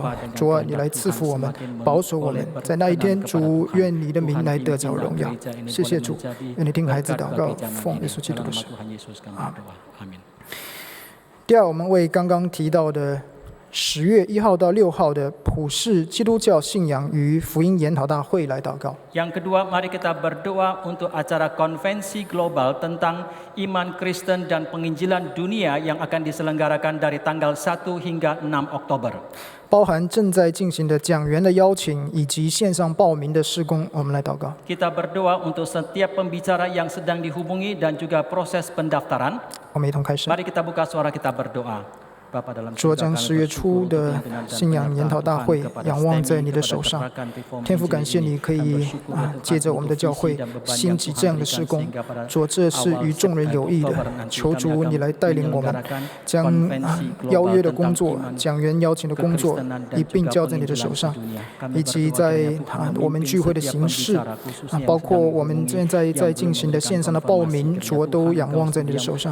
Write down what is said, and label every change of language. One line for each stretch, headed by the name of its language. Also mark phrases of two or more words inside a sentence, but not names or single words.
Chinese: 主，你来赐福我们，保守我们，在那一天，主愿你的名来得着荣耀。谢谢主，愿你听孩子祷告，奉耶稣基督的圣名。阿门。第二，我们为刚刚提到的10月1号到6号的普世基督教信仰与福音研讨大会来祷告。
Indonesian: Yang kedua, mari kita berdoa untuk acara konvensi global tentang iman Kristen dan penginjilan dunia yang akan diselenggarakan dari tanggal 1 hingga 6 Oktober.
Chinese: 包含正在进行的讲员的邀请以及线上报名的事工，我们来祷告。
Indonesian: Kita berdoa untuk setiap pembicara yang sedang dihubungi dan juga proses pendaftaran.
Chinese: 我们一同开始。
Indonesian: Mari kita buka suara kita berdoa.
Chinese: 主，将10月初的信仰研讨大会仰望在你的手上。天父，感谢你可以借着我们的教会兴起这样的事工。主，这是与众人有益的。求主你来带领我们，将邀约的工作、讲员邀请的工作一并交在你的手上，以及在我们聚会的形式，包括我们现在在进行的线上的报名，主都仰望在你的手上。